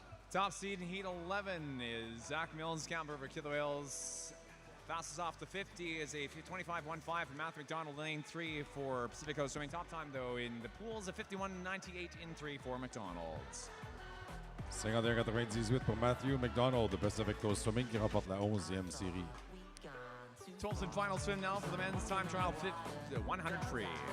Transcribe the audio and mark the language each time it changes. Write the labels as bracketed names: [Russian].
[English] Top seed in Heat 11 is Zach Mills, camper for Killer Whales. Fastest off the 50 is a 25.15 for Matthew McDonald, lane 3 for Pacific Coast Swimming. Top time, though, in the pools, a 51.98 in 3 for McDonald's. [French] 51-98 pour Matthew McDonald de Pacific Coast Swimming qui remporte la 11e série. [English] 12th and final swim now for the men's time trial 100 free.